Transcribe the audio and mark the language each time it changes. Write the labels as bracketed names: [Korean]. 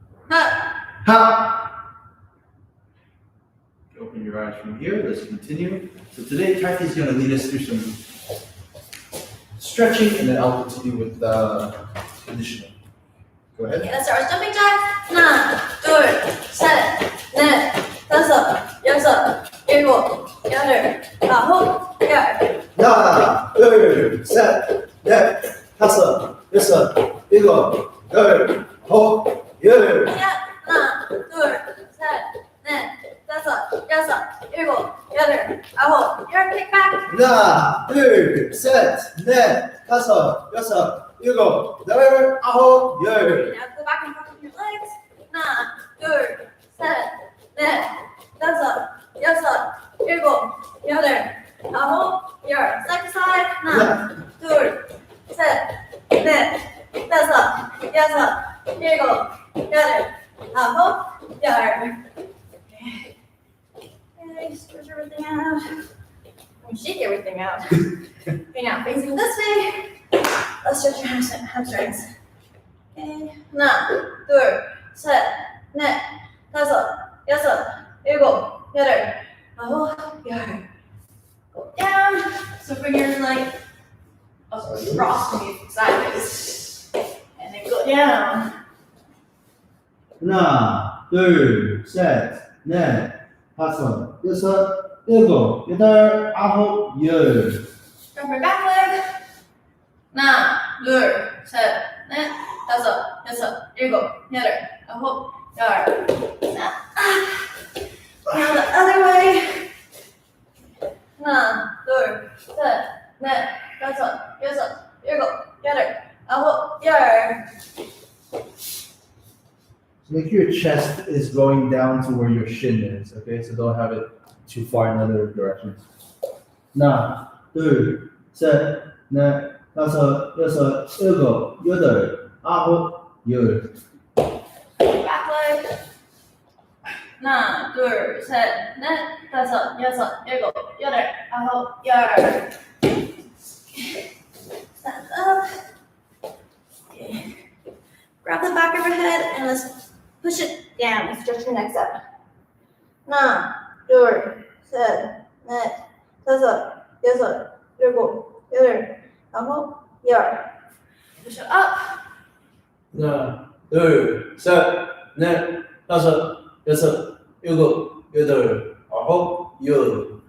[English] Ha! Open your eyes from here. Let's continue. So today, Kathy is going to lead us through some stretching, and then I'll continue with conditioning. Go ahead. Okay, let's start with jumping jacks. [Korean] 하나, 둘, 셋, 넷, 다섯, 여섯, 일곱, 여덟, 아홉, 열. 하나, 둘, 셋, 넷, 다섯, 여섯, 일곱, 열, 아홉, 열. 하나, 둘, 셋, 넷, 다섯, 여섯, 일곱, 여덟, 아홉, 열. [English] Kick back. [Korean] 하나, 둘, 셋, 넷, 다섯, 여섯, 일곱, 열, 아홉, 열. [English] Now go back and forth with your legs. [Korean] 하나, 둘, 셋, 넷, 다섯, 여섯, 일곱, 여덟, 아홉, 열. [English] Side to side. [Korean] 하나, 둘, 셋, 넷, 다섯, 여섯, 일곱, 여덟, 아홉, 열. [English] Okay, stretch everything out. You shake everything out. Okay, now facing this way. Let's stretch your hamstrings. Okay, [Korean] 하나, 둘, 셋, 넷, 다섯, 여섯, 일곱, 여덟, 아홉, 열. [English] Go down. So bring your leg across from you sideways. And then go down. [Korean] 하나, 둘, 셋, 넷, 다섯, 여섯, 일곱, 여덟, 아홉, 열. [English] Drop your back leg. [Korean] 하나, 둘, 셋, 넷, 다섯, 여섯, 일곱, 여덟, 아홉, 열. [English] Now the other way. [Korean] 하나, 둘, 셋, 넷, 다섯, 여섯, 일곱, 여덟, 아홉, 열. [English] So make sure your chest is going down to where your shin is, okay? So don't have it too far in other directions. [Korean] 하나, 둘, 셋, 넷, 다섯, 여섯, 일곱, 여덟, 아홉, 열. [English] Back leg. [Korean] 하나, 둘, 셋, 넷, 다섯, 여섯, 일곱, 여덟, 아홉, 열. [English] Stand up. Okay. Grab the back of your head and let's push it down and stretch your neck up. [Korean] 하나, 둘, 셋, 넷, 다섯, 여섯, 일곱, 여덟, 아홉, 열. [English] Push it up. [Korean] 하나, 둘, 셋, 넷, 다섯, 여섯, 일곱, 여덟, 아홉, 열.